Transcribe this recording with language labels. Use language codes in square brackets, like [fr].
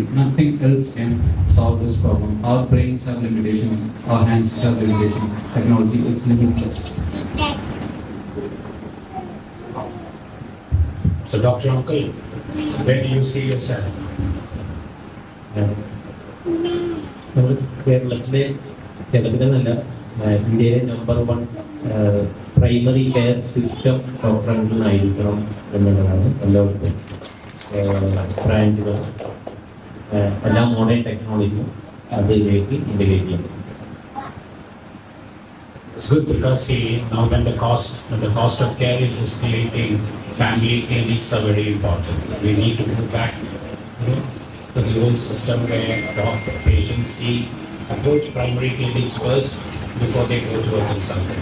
[en] Nothing else can solve this problem. Our brains have limitations, our hands have limitations. Technology is limitless. So, Dr. Uncle, where do you see yourself? [ml] നമ്മൾ കേരളത്തിലെന്നല്ല ഇന്ത്യയിലെ number 1 primary care system ഡോക്ടറായിരിക്കണം എന്നുള്ളതാണ് എല്ലാവർക്കും ബ്രാഞ്ചുകൾ എല്ലാ modern ടെക്നോളജിയും അതിലേക്ക് integrate ചെയ്യണം. [en] It's good because see now when the cost of care is escalating, family clinics are very important. We need to go back, to the old system where patients approach primary clinics first before they go to a consultant.